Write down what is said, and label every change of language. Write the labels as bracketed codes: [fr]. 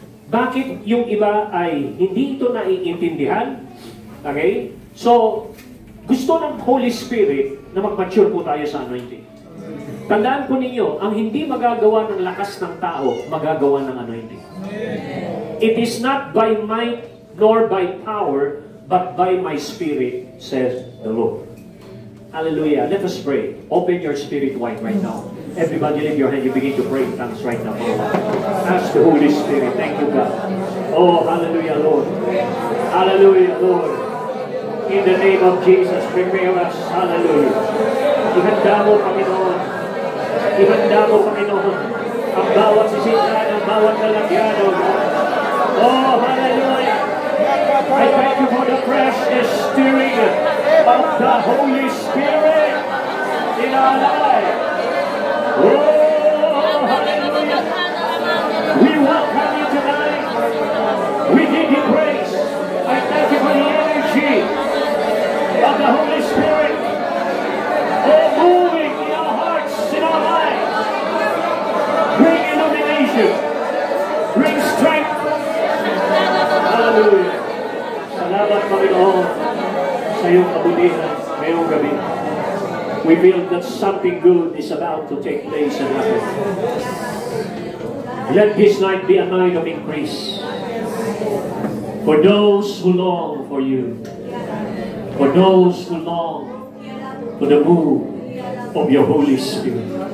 [tl] Bakit yung iba ay hindi ito naiintindihan? Okay? So, gusto ng Holy Spirit na mag-mature po tayo sa anointing. Tandaan po ninyo, ang hindi magagawa ng lakas ng tao, magagawa ng anointing. [en] It is not by might nor by power, but by my Spirit, says the Lord. Hallelujah. Let us pray. Open your spirit wide right now. Everybody lift your hand. You begin to pray in tongues right now. Ask the Holy Spirit. Thank you, God. Oh, hallelujah, Lord. Hallelujah, Lord. In the name of Jesus, prepare us. [tl] Hallelujah. Ihanda mo, Panginoon. Ihanda mo, Panginoon. Ang bawat sisindahan, ang bawat lalagyan, oh God. [en] Oh, hallelujah. I thank you for the freshness stirring of the Holy Spirit in our life. Oh, hallelujah. We welcome you tonight. We give you praise. I thank you for the energy of the Holy Spirit. Oh, moving in our hearts, in our lives. Bring illumination. Bring strength. Hallelujah. [tl] Salamat, Panginoon, sa iyong kabutihan ngayong gabi. [en] We feel that something good is about to take place and happen. Let this night be a night of increase. For those who long for you. For those who long for the move of your Holy Spirit.